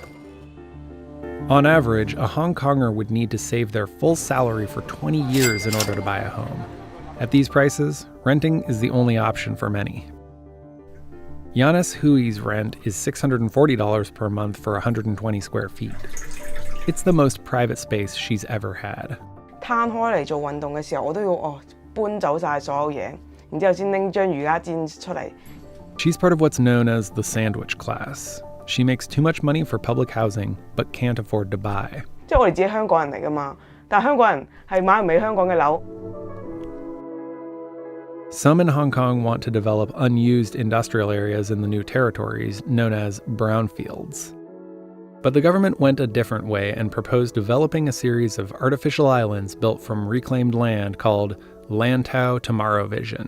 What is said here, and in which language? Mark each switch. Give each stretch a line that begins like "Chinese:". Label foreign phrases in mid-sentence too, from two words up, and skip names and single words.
English: On average, a Hong Konger would need to save their full salary for 20 years in order to buy a home. At these prices, renting is the only option for many. Yanis Hui's rent is $640 per month for 120 square feet. It's the most private space she's ever had.
Cantonese: 攤開嚟做運動嘅時候，我都要搬走晒所有嘢，然之後先拎張瑜伽墊出嚟。
English: She's part of what's known as the sandwich class. She makes too much money for public housing, but can't afford to buy.
Cantonese: 即係我哋自己香港人嚟㗎嘛，但係香港人係買唔起香港嘅樓。
English: Some in Hong Kong want to develop unused industrial areas in the new territories, known as brownfields. But the government went a different way and proposed developing a series of artificial islands built from reclaimed land called Lantau Tomorrow Vision.